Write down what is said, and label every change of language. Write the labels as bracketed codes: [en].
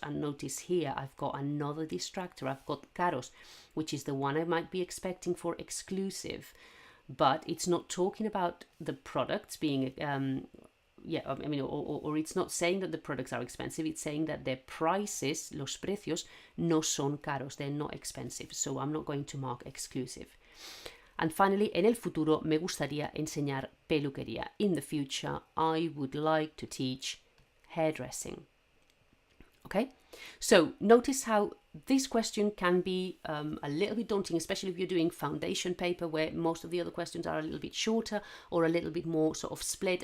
[en] And notice here I've got another distractor. I've got caros, which is the one I might be expecting for exclusive, but it's not talking about the products being or it's not saying that the products are expensive. It's saying that their prices, [es] los precios, no son caros. [en] They're not expensive. So I'm not going to mark exclusive. And finally, [es] en el futuro me gustaría enseñar peluquería. [en] In the future, I would like to teach hairdressing. Okay, so notice how this question can be a little bit daunting, especially if you're doing foundation paper where most of the other questions are a little bit shorter or a little bit more sort of split.